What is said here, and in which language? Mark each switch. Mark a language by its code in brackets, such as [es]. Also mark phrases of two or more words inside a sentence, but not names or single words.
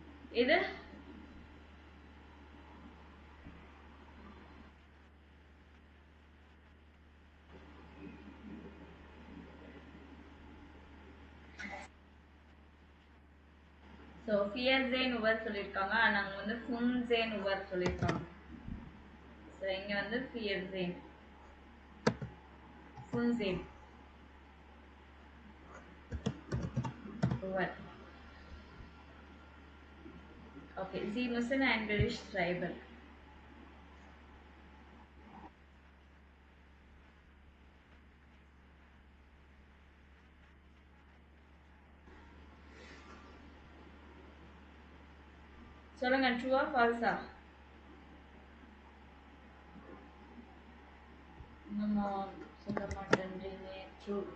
[ta] இது ஸோ [de] vierzehn Uhr [ta] சொல்லியிருக்காங்க, நாங்கள் வந்து [de] fünfzehn Uhr [ta] சொல்லியிருக்காங்க. ஸோ இங்கே வந்து [de] vierzehn fünfzehn Uhr. [ta] ஓகே, [de] Sie müssen ein Bericht schreiben. [ta] சொல்லுங்க, [en] true false? [ta] நம்ம சொல்ல மாட்டேன்றீங்க. ட்ரூ.